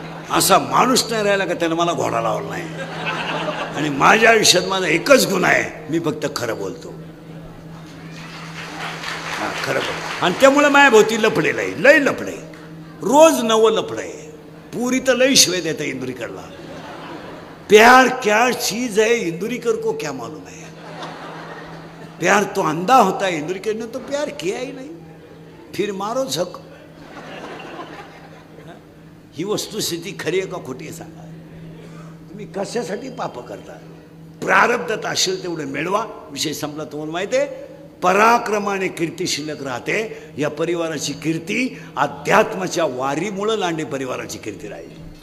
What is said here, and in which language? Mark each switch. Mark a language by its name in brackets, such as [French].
[Marathi] असा माणूस नाही राहिला का त्यानं मला घोडा लावला नाही. आणि माझ्या आयुष्यात माझा एकच गुण आहे, मी फक्त खरं बोलतो. खरं बोलतो. आणि त्यामुळे माझ्या भोवती लफडे लय लफडे, रोज नवं लफडे. पुरी तर लई शिवाय देता इंदुरीकरला. [Hindi] प्यार क्या चीज है इंदुरीकर को क्या मालूम है. प्यार तो अंधा होता है, इंदुरीकर ने तो प्यार किया ही नहीं, फिर मारो झक. [Marathi] ही वस्तुस्थिती खरी आहे का खोटी आहे सांगा. तुम्ही कशासाठी पाप करता? प्रारब्धात असेल तेवढं मिळवा. विषय संपला. तुम्हाला माहिती आहे, पराक्रमाने कीर्ती शिल्लक राहते. या परिवाराची कीर्ती अध्यात्माच्या वारीमुळे लांडे परिवाराची कीर्ती राहील.